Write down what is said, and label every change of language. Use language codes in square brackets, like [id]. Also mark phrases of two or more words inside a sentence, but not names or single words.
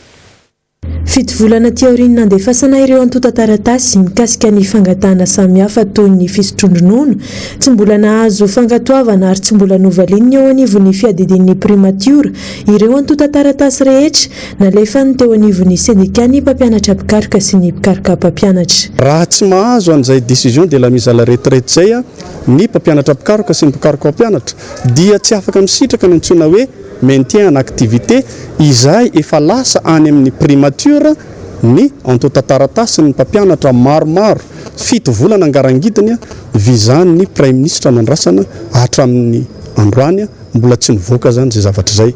[mg] Fito volana teorin nandefasana ireo antotan-taratasy mikasika ny fangatana samihafa toy ny fisotrondronono tsy mbola nahazo fangatoavana ary tsy mbola novalininy ao anivon'ny fiadidin'ny primature ireo antotan-taratasy rehetra nalefany teo anivon'ny syndicat ny mpampianatra mpikaroka sy ny mpikaroka mpampianatra. Raha tsy mahazo an'izay [fr] décision de la mise à la retraite [mg] zay ny mpampianatra mpikaroka sy ny mpikaroka mpampianatra dia tsy afaka misitraka ny antsoina hoe [fr] maintien en activité [mg] izay efa lasa any amin'ny primature ny antotan-taratasy ny mpampianatra maromaro 7 volana angarangidiny vizany [fr] Prime Ministre [mg] mandrasana hatramin'ny androany mbola tsy nivoaka zany zay zavatra zay